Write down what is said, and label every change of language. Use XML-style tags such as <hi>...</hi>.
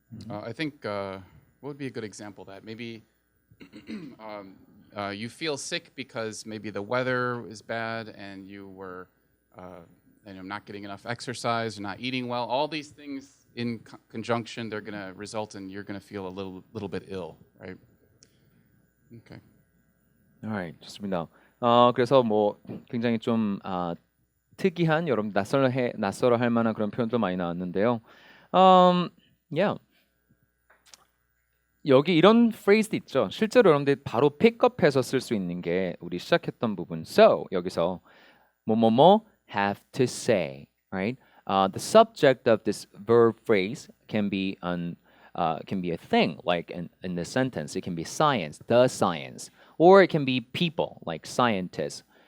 <en>I think what would be a good example of that? Maybe you feel sick because maybe the weather is bad and you were not getting enough exercise, you're not eating well. All these things in conjunction, they're going to result in you're going to feel a little bit ill, right? Okay. Alright,</en> <ko>좋습니다. 그래서 뭐 굉장히 좀 특이한 여러분 낯설어 할 만한 그런 표현도 많이 나왔는데요.</ko> <en>Yeah.</en> <ko>여기 이런 phrase도 있죠. 실제로 여러분들이 바로 픽업해서 쓸 수 있는 게 우리 시작했던 부분.</ko> <en>So</en> <ko>여기서 뭐뭐뭐</ko> <en>have to say, right? The subject of this verb phrase can be a thing, like in the sentence. It can be science, the science, or it can be people, like scientists.</en>